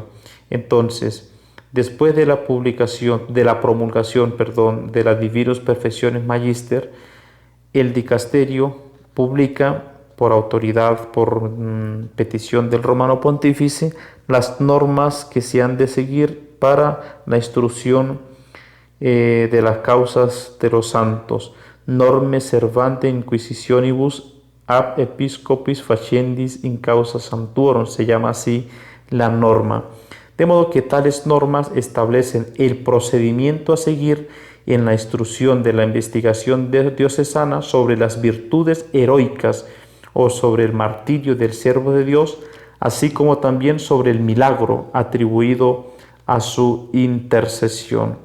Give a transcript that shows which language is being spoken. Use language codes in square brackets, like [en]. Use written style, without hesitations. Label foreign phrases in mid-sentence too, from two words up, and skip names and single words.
[es] Entonces, después de la promulgación de la Divinus Perfectionis Magister, el dicasterio publica por autoridad, por petición del Romano Pontífice, las normas que se han de seguir para la instrucción de las causas de los santos. [la] Norme servante inquisitionibus ab episcopis facendis in causa sanctuorum, [es] se llama así la norma. De modo que tales normas establecen el procedimiento a seguir en la instrucción de la investigación diocesana sobre las virtudes heroicas o sobre el martirio del siervo de Dios, así como también sobre el milagro atribuido a su intercesión.